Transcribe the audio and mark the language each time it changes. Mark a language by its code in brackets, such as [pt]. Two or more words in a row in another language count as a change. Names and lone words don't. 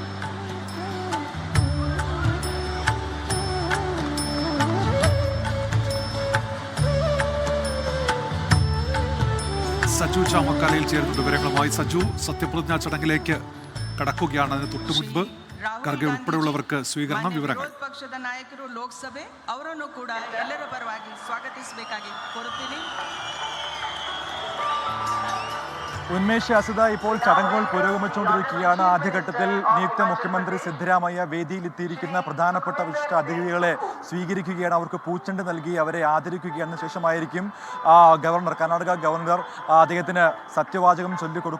[ml] സജു ചാമക്കാലയിൽ ചേർന്നുകൊണ്ട് വിവരങ്ങളുമായി. സജു, സത്യപ്രതിജ്ഞാ ചടങ്ങിലേക്ക് കടക്കുകയാണ്. അതിന് തൊട്ടു മുൻപ് ಖರ್ಗೆ ಉൾപ്പെടെയുള്ളവർക്ക് സ്വീകരണം വിവരങ്ങൾ. [kn] ವಿರೋಧ ಪಕ್ಷದ ನಾಯಕರು ಲೋಕಸಭೆ ಅವರನ್ನು ಕೂಡ ಎಲ್ಲರ ಪರವಾಗಿ ಸ್ವಾಗತಿಸಬೇಕಾಗಿ ಕೋರುತ್ತೀನಿ. [ml] ഉന്മേഷാസിത ഇപ്പോൾ ചടങ്ങുകൾ പുരോഗമിച്ചുകൊണ്ടിരിക്കുകയാണ്. ആദ്യഘട്ടത്തിൽ നിയുക്ത മുഖ്യമന്ത്രി സിദ്ധരാമയ്യ വേദിയിലെത്തിയിരിക്കുന്ന പ്രധാനപ്പെട്ട വിശിഷ്ട അതിഥികളെ സ്വീകരിക്കുകയാണ്. അവർക്ക് പൂച്ചെണ്ട് നൽകി അവരെ ആദരിക്കുകയാണ്. ശേഷമായിരിക്കും കർണാടക ഗവർണർ അദ്ദേഹത്തിന് സത്യവാചകം ചൊല്ലിക്കൊടുക്കുക.